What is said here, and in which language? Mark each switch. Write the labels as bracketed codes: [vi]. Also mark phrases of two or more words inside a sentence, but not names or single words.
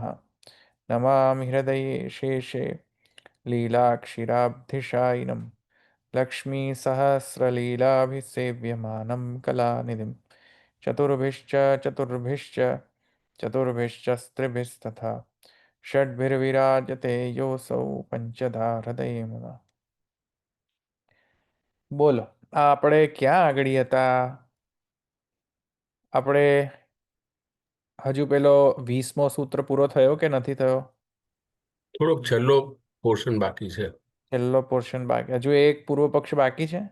[sa] नमामि हृदये शेषे लीलाक्षिराब्धिशायिनं लक्ष्मीसहस्रलीलाभिसेव्यमानं कलानिधिं चतुर्भिश्च चतुर्भिश्च चतुर्भिश्च स्त्रिभिस्तथा षड्भिर्विराजते योऽसौ पञ्चधा हृदये मम। [gu] બોલો આપણે ક્યાં આગળ હતા? આપણે હજુ પેલો 20મો સૂત્ર પૂરો થયો કે નથી થયો? થોડોક છેલ્લો પોર્શન બાકી છે. છેલ્લો પોર્શન બાકી, હજુ એક પૂર્વ પક્ષ બાકી છે.